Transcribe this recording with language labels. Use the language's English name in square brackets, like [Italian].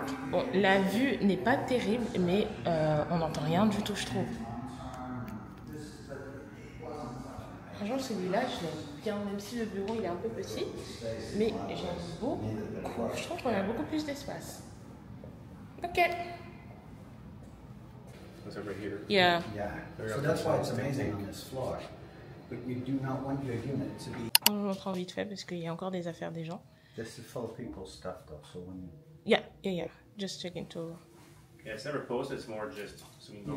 [French] Bon, la vue n'est pas terrible, mais on n'entend rien du tout, je trouve. Franchement, celui-là, je l'aime bien, même si le bureau il est un peu petit. Mais j'aime beaucoup. Je trouve qu'on a beaucoup plus d'espace. Ok. [English] Was over here. Yeah. Yeah, so that's why it's amazing on this floor. But you do not want your unit to be. [French] Je vous montre en vite fait parce qu'il y a encore des affaires des gens. [English] This is full of people's stuff though, so when you. Yeah. Just checking to. Yeah, it's never posted, it's more just so we can go